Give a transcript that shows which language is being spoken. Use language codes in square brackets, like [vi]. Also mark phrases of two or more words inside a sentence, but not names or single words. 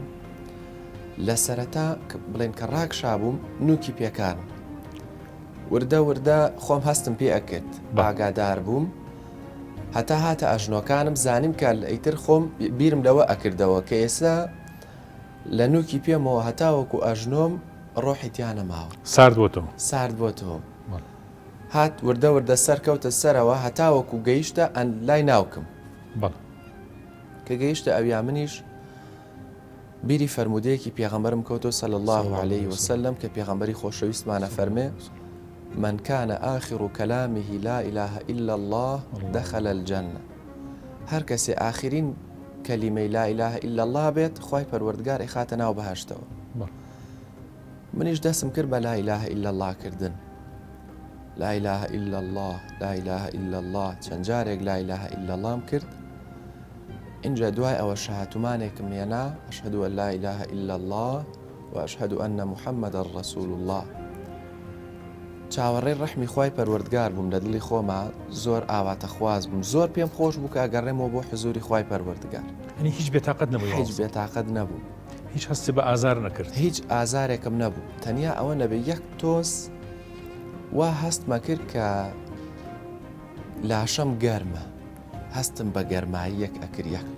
[ckb] لە سەرەتا بڵێن کە ڕاکشا بووم نوکی پێکان، وردە وردە خۆم هەستم پێ ئەکرد، ئاگادار بووم، هەتا هاتە ئەژنۆکانم زانیم کە ئەیتر خۆم بیرم لەوە ئەکردەوە کە ئێستا لە نوکی پێمەوە هەتاوەکو ئەژنۆم ڕۆحی تیانە ماوە، سارد بۆتەوە. هات وردە وردە سەرکەوتە سەرەوە هەتاوەکو گەیشتە لای ناوکم. کە گەیشتە ئەویا منیش بیری فەرمودەیەکی پێغەمبەرم کەوتۆ [ar] صلی الله عليه وسلم [ckb] کە پێغەمبەری خۆشەویستمانە فەرمێ: [ar] من كان آخر كلامه لا إله إلا الله دخل الجنة. [ckb] هەر کەسێ ئاخرین کەلیمەی [ar] لا إله إلا الله [ckb] بێت، خوای پەروەردگار ئەخاتە ناو بەهەشتەوە. منیش دەستم کرد بە [ar] لا إله إلا الله کردن، لا إله إلا الله، لا إله إلا الله، [ckb] چەند جارێک [ar] لا إله إلا الله [ckb] م کرد. اینجا دوای ئەوە شەهاتومانێکم هێنا، [ar] ئەشهەدو ئەن لا إله إلا الله وأشهد أن محمد رسول الله. [ckb] چاوەڕێی ڕەحمی خوای پەروەردگار بووم لە دڵی خۆما، زۆر ئاواتەخواز بووم، زۆر پێم خۆش بوو کە ئەگەڕێمەوە بۆ حزوری خوای پەروەردگار. ئەنی هیچ بێتاقەت نەبووی؟ هیچ بێتاقەت نەبوو، هیچ هەستی بە ئازار نەکرد؟ هیچ ئازارێکم نەبوو، تەنیا ئەوە نەبێ یەک تۆس وا هەستمە کرد کە لاشەم گەرمە، هەستم بە گەرمایی یەک ئەکرد یەک تۆس.